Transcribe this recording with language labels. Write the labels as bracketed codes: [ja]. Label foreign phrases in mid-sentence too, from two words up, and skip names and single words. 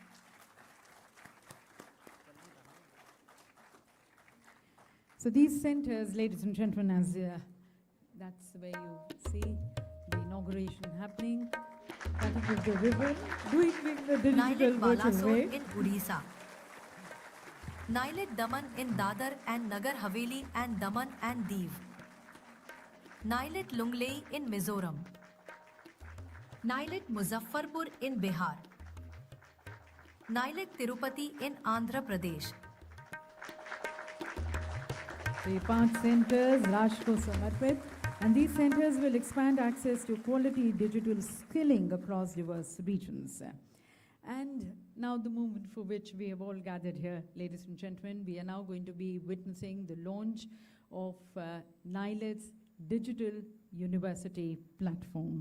[en] So these centers, ladies and gentlemen, as that's where you see the inauguration happening. That is the ribbon, doing the digital NIELIT virtual way. Balasore in Odisha. NIELIT Daman in Dadra and Nagar, Haveli and Daman and Div. NIELIT Lunglei in Mizoram. NIELIT Muzaffarpur in Bihar. NIELIT Tirupati in Andhra Pradesh. The 5 centers, [hi] Rashtra ko samarpit, [en] and these centers will expand access to quality digital skilling across diverse regions. And now the moment for which we have all gathered here, ladies and gentlemen, we are now going to be witnessing the launch of NIELIT's Digital University Platform.